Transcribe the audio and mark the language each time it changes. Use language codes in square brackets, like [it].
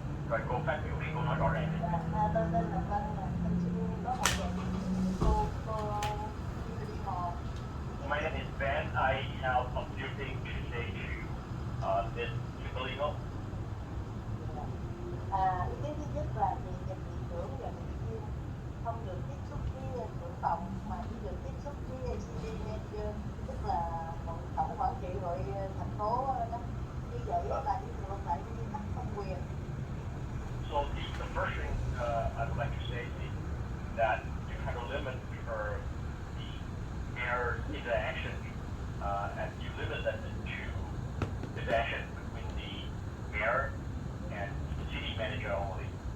[vi] Rồi cô phát biểu đi, cô nói rõ ràng. Tôi tên là Vân, mình xin có một cô Kimberly Ho. [en] My name is Ben. I have a few things to say to Ms. Kimberly Ho. [vi] Ý kiến thứ nhất là về nhập viện trưởng và nghị viên không được tiếp xúc với trưởng phòng mà chỉ được tiếp xúc với city manager, tức là tổng quản trị hội thành phố đó. Như vậy là đi ngược lại với các thẩm quyền. [en] So the first thing I would like to say is that you kind of limit the mayor's interaction and you limit that to interaction between the mayor and the city manager only.